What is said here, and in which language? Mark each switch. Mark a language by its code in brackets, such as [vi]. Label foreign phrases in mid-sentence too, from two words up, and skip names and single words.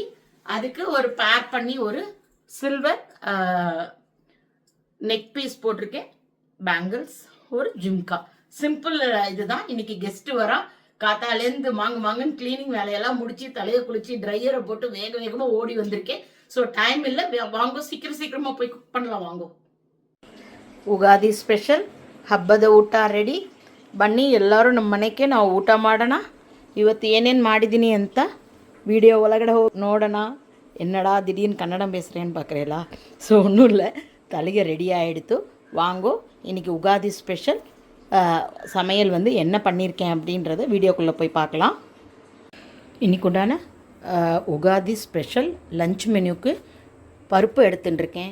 [ta] அதுக்கு ஒரு பேர் பண்ணி ஒரு [en] silver neck piece [ta] போட்டிருக்கேன், பேங்கிள்ஸ், ஒரு ஜிம்கா. சிம்பிள் இதுதான். இன்னைக்கு கெஸ்ட் வரா. காத்தாலேருந்து மாங்குன்னு கிளீனிங் வேலையெல்லாம் முடிச்சு, தலையை குளிச்சு, ட்ரையரை போட்டு வேக வேகமா ஓடி வந்திருக்கேன். [en] so time [ta] இல்லை, வாங்கோ சீக்கிரமா போய் குக் பண்ணலாம். வாங்கோ. [kn] ಉಗಾದಿ ಸ್ಪೆಷಲ್ ಹಬ್ಬದ ಊಟ ರೆಡಿ ಬನ್ನಿ ಎಲ್ಲರೂ ನಮ್ಮ ಮನೆಗೆ ನಾವು ಊಟ ಮಾಡೋಣ. ಇವತ್ತು ಏನೇನು ಮಾಡಿದ್ದೀನಿ ಅಂತ ವಿಡಿಯೋ ಒಳಗಡೆ ಹೋಗಿ ನೋಡೋಣ. [ta] என்னடா திடீர்னு கன்னடம் பேசுகிறேன்னு பார்க்குறேல. ஸோ ஒன்றும் இல்லை, தலிகை ரெடி ஆகிடுத்து. வாங்கோ. இன்றைக்கி உகாதி ஸ்பெஷல் சமையல் வந்து என்ன பண்ணியிருக்கேன் அப்படின்றத வீடியோக்குள்ளே போய் பார்க்கலாம். இன்றைக்கு உண்டான உகாதி [en] special lunch menu [ta] பருப்பு எடுத்துட்டுருக்கேன்.